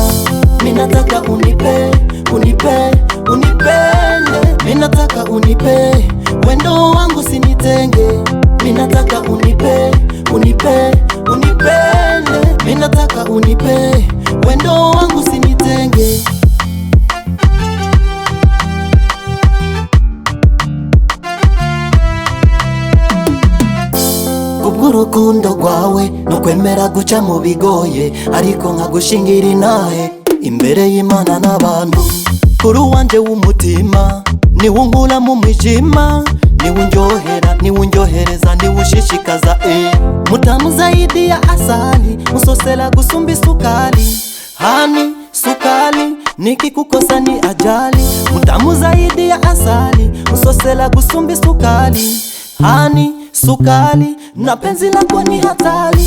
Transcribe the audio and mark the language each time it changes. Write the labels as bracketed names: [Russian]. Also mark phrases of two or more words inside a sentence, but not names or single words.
[Swahili] Minataka unipe, unipe, unipende. Minataka unipe, wendo wangu sinitenge. Minataka unipe, unipe, unipende. Minataka unipe, wendo wangu sinitenge. [Rundi] Urukundo rwawe nukwemera guca mu bigoye, ariko nkagushingira inahe imbere y'Imana n'abantu. Kuri wanje w'umutima niwe unkura mu mwijima, niwe unjohera, niwe unjohereza, niwe ushishikaza mutamu [Swahili] zaidi ya asali, [Rundi] musosela gusumba sukali. [Swahili] Hani sukali nikikukosa ni ajali, mutamu zaidi ya asali, [Rundi] musosela gusumba sukali. [Swahili] Hani sukali na penzi lako ni hatari.